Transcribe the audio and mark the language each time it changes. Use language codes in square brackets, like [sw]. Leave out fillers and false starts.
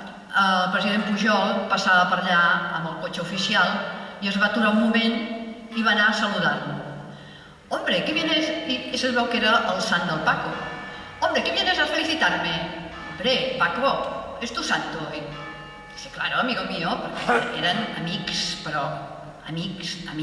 [ca] El president Pujol passava per allà amb el cotxe oficial i es va aturar un moment i va anar a saludar-lo. [es] «Hombre, ¿qué vienes?» [ca] Y se veu que era el sant del Paco. [es] «Hombre, ¿qué vienes a felicitarme?» «Hombre, Paco, es tu santo hoy». Dice: «Claro, amigo mío», [ca] perquè eren amics, però amics.